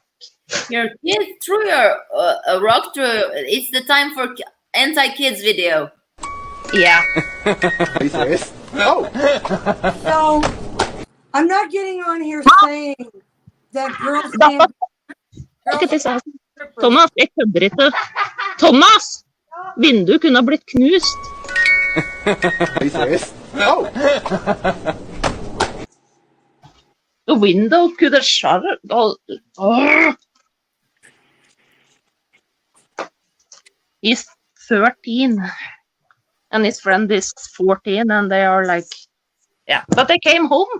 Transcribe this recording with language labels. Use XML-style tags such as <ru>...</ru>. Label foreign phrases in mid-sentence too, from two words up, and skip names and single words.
<en>Your kid threw a rock through. It's the time for anti-kids video. Yeah. Are you serious? No. So, I'm not getting on here saying that girls can't. Look at this.</en> <no>Thomas, jeg kødder ikke. Thomas! Vinduet kunne ha blitt knust.</no> <en>Are you serious? No. The window could have shattered. Oh. He's 13 and his friend is 14 and they are like, yeah, but they came home.</en>